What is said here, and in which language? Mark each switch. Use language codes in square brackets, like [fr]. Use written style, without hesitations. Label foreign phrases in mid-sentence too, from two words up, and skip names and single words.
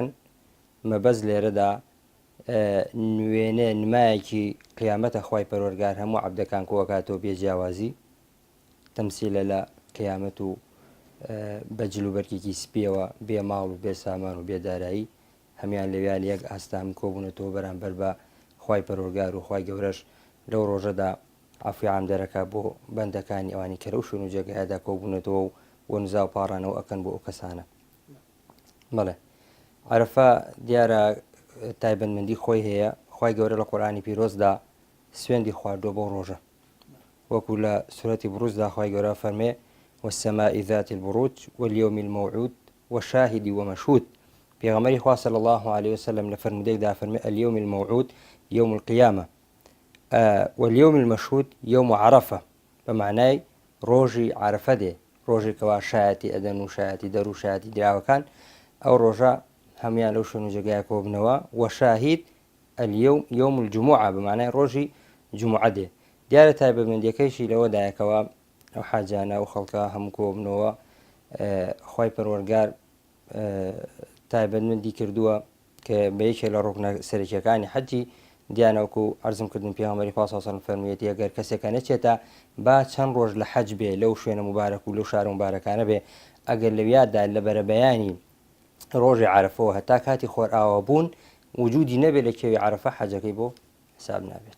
[ckb] مەبەست لێرەدا نوێنێ نمایەکی قیامەتە خوای پەروەردگار هەموو عەبدەکان کۆکاتەوە بێجیاوازی، تەمسیلە لە قیامەت و بەجل و بەرکێکی سپیەوە بێ ماڵ و بێ سامان و بێدارایی هەمیان لەویان یەک ئاستان کۆبوونەتەوە بەرامبەر بە خوای پەروەردگار و خوای گەورەش لەو ڕۆژەدا عەفوی عام دەرەکە بۆ بەندەکانی ئەوانی کە لەو شوێن و جێگایەدا کۆبوونەتەوە و وەنزا و پاڕانەوە ئەکەن بۆ ئەو کەسانە. بەڵێ عەرەفە دیارە تایبەتمەندی خۆی هەیە. خوای گەورە لە قورئانی پیرۆزدا سوێندی خواردووە بۆ ڕۆژە، وەکو لە سورەتی بروجدا خوای گەورە فەرمێ [ar] والسماء ذات البروج واليوم الموعود وشاهد ومشهود. [ckb] پێغەمبەری خوا [ar] صلی الله عليه وسلم [ckb] لە فەرمودەیەکدا فەرمێ [ar] اليوم الموعود يوم القيامة واليوم المشهود يوم عرفة، [ckb] بمعنای ڕۆژی عرفە دێ، ڕۆژی کەوا شایەتی ئەدەن و شایەتی دەر و شایەتی دراوەکان ئەو ڕۆژە هەمیان لەو شوێن و جێگایە کۆبنەوە. [ar] وشاهید اليوم يوم الجمعة، [ckb] بمعنای ڕۆژی جمعە دێ. دیارە تایبەتمەندیەکەیشی لەوەدایەکەوە ئەو حاجانە و خەڵکە هەموو کۆبنەوە خوای پەروەردگار تایبەتمەندی کردووە کە بەیەکێک لە ڕوکنە سەرەکیەکانی حەجی دیانەوەکو عەرزم کردن پێغەمبەری خوا [ar] صلی الله علیه و سلم [ckb] فەرموویەتی ئەگەر کەسێکە نەچێتە با چەند ڕۆژ لە حەج بێ لەو شوێنە مبارەک و لەو شارە مبارەکانە بێ، ئەگەر لەویادا لە بەرەبەیانی ڕۆژی عەرەفەوە هەتا کاتی خۆرئاوە بوون وجودی نەبێت لە کێوی عەرەفە حەجەکەی بۆ حساب نابێت.